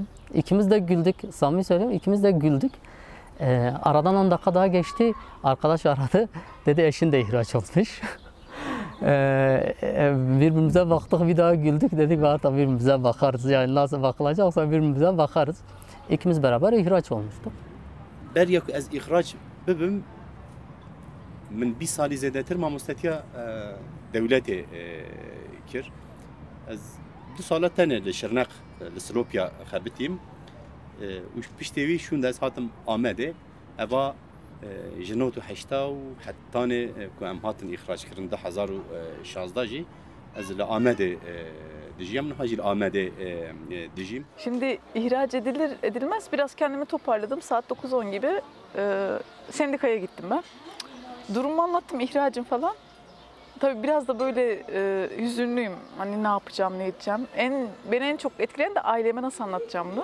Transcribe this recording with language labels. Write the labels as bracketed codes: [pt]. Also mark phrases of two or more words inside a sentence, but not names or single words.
[tr] İkimiz de güldük. Samimi söylüyorum. İkimiz de güldük. Aradan 10 dakika daha geçti. Arkadaş aradı. Dedi eşin de ihraç olmuş. Birbirimize baktık, bir daha güldük. Dedik artık birbirimize bakarız. Yani nasıl bakılacaksa birbirimize bakarız. İkimiz beraber ihraç olmuştuk. [ku] Beriye ku ez ihraç bibim min 1 salî zêdetir mamostetiya devletê kir. Ez 2 sala tenê li Şirneq li Silopya xebitîm. û piştê wî şûn de ez hatim Amedê. Eva ji 1980 û hettanê ku em hatin ihraç kirin 2016 jî ez li Amedê dijiyem, niha jî li Amedê dijîm. [tr] Şimdi ihraç edilir edilmez biraz kendimi toparladım. Saat 9-10 gibi sendikaya gittim ben. Durumu anlattım, ihracım falan. Tabii biraz da böyle hüzünlüyüm. Hani ne yapacağım, ne edeceğim. Beni en çok etkileyen de aileme nasıl anlatacağımdı.